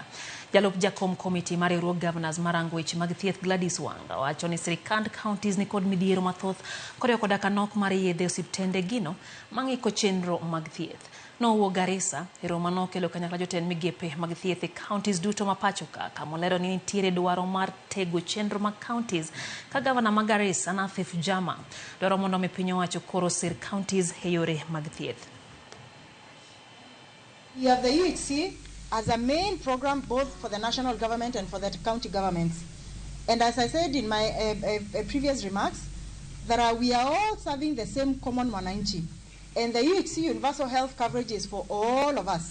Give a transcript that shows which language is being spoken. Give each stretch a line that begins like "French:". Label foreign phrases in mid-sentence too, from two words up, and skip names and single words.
Luo (Kenya and Tanzania): Jalup jakom komiti mar riwruog governors marango weche mag thieth Gladys Wanga wacho ni sirikand counties ni kod midhiero mathoth koriwo koda ka nok mar yedhe osiptende gino mang'iko chenro mag thieth. No Garissa, romo nokelo kanyakla jotend migepe mag thieth e counties duto ma pacho ka kamolero ni nitiere dwaro mar tego chenro mag counties ka gavana ma Garissa Nathif Jama dwaro mondo mi piny owacho koro sir counties e yore mag thieth.
English: We have the UHC as a main program both for the national government and for the county governments. And as I said in my previous remarks, we are all serving the same common mwananchi. And the UHC universal health coverage is for all of us.